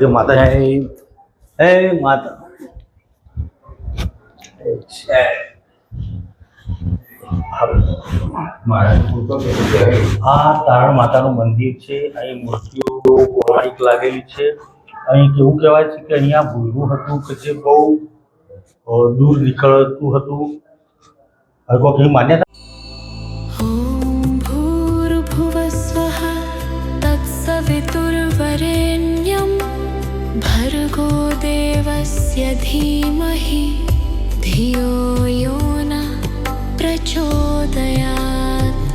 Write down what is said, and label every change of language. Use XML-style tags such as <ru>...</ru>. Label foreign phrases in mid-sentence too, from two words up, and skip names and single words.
<gu>માતા હે માતા. આ તારણ માતાનું મંદિર છે. અહીં મૂર્તિઓ પૌરાણિક લાગેલી છે. અહીં કેવું કહેવાય છે કે અહીંયા ભોયરું હતું કે જે બહુ દૂર નીકળતું હતું. હવે કોઈ એવી માન્યતા.</gu> <sa>ॐ भूर्भुवस्वः तत्सवितुर्वरेण्यं भर्गो देवस्य धीमहि धियो यो न प्रचोदयात्.</sa>